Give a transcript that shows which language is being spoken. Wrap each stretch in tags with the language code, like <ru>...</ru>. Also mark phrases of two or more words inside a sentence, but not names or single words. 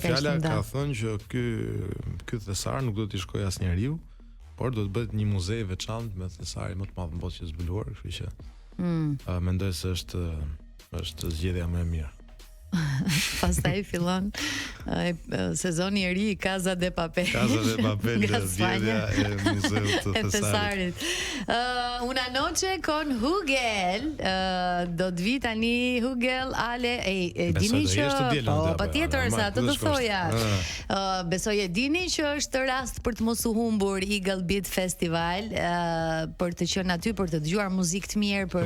<sq>fjala ka thënë që ky thesar nuk do t'i shkojë asnjëriu, por do të bëhet një muze i veçantë me thesarin më të madh në botë që zbuluar, kështu që mendoj se është zgjedhja më e mirë. Pastaj fillon sezoni i ri i Casa de Papel. Casa de Papel, zgjedhja e muzeut të thesarit. Una noche con Hugel. Do të vi tani Hugel Ale dini që patjetër se atë do thoja. Besoj e dini që është rast për të mos u humbur Eagle Beat Festival, për të qenë aty për të dëgjuar muzikë të mirë, për</sq>